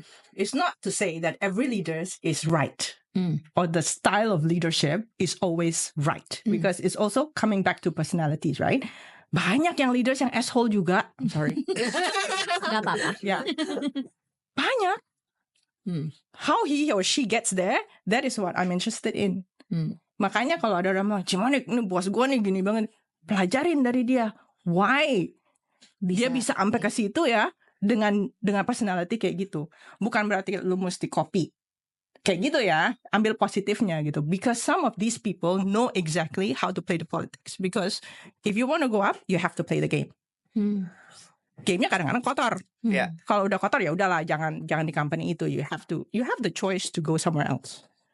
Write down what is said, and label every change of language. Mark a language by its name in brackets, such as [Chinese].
[English] It's not to say that every leader is right or the style of leadership is always right, because it's also coming back to personalities, right? [Indonesian] Banyak yang leaders yang asshole juga. [English] I'm sorry. [Indonesian] Gak apa-apa. Ya. Banyak. [English] How he or she gets there, that is what I'm interested in. [Indonesian] Makanya kalau ada orang bilang, Cimonik, ini bos gue nih gini banget, pelajarin dari dia. [English] Why? [Indonesian] Dia bisa sampai ke situ ya dengan personality kayak gitu. Bukan berarti lu mesti copy. Kayak gitu ya, ambil positifnya gitu. [English] Because some of these people know exactly how to play the politics. Because if you want to go up, you have to play the game. [Indonesian] Gamenya kadang-kadang kotor. Ya. Kalau udah kotor ya udahlah, jangan di company itu. [English] You have the choice to go somewhere else.